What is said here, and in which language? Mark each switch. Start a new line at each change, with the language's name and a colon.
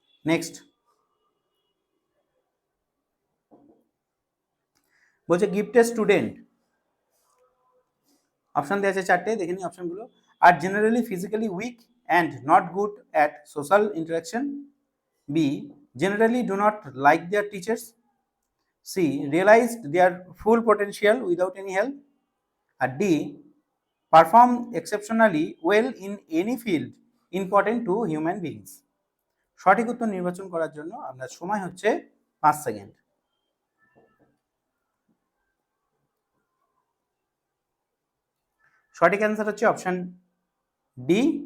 Bangla: Next বলছে gifted student, option দেওয়া আছে 4টে, দেখে নিই অপশনগুলো।
English: আর generally physically weak and not good at social interaction. B, generally do not like their teachers. C, realized their full potential without any help. And D, perform exceptionally well in any field important to human beings.
Bangla: সঠিক উত্তর নির্বাচন করার জন্য আপনার সময় হচ্ছে 5 second. সঠিক answer হচ্ছে অপশন ডি।